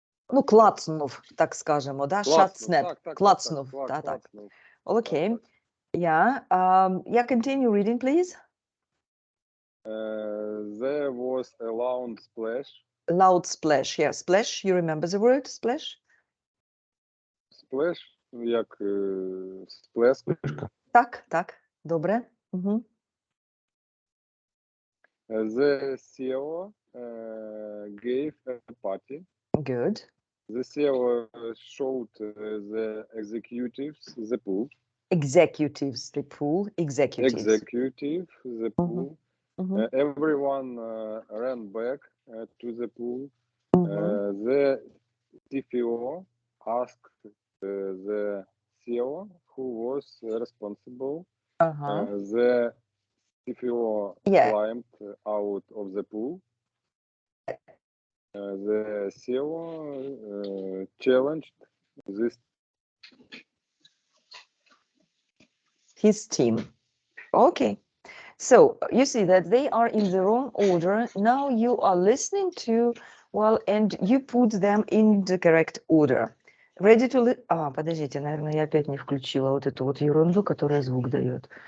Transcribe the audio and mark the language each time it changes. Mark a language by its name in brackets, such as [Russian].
[Ukrainian] Ну, клацнув, так скажемо, да? [English] Shot snap. [Ukrainian] Клацнув. Так. [English] Okay. Yeah. Yeah, continue reading, please. There was a loud splash. Loud splash. Yeah, splash. You remember the word splash? [Ukrainian] Splash, як сплеск. Так. Добре. [English] The CEO gave a party. Good. The CEO showed the executives the pool. Executives, the pool. Executives. Executive, the pool. Everyone ran back to the pool. The CFO asked the CEO who was responsible. The CFO climbed out of the pool. The CEO challenged his team. Okay. So you see that they are in the wrong order. Now you are listening to, well, and you put them in the correct order. Ready to [Russian] подождите, наверное, я опять не включила вот эту вот ерунду, которая звук дает.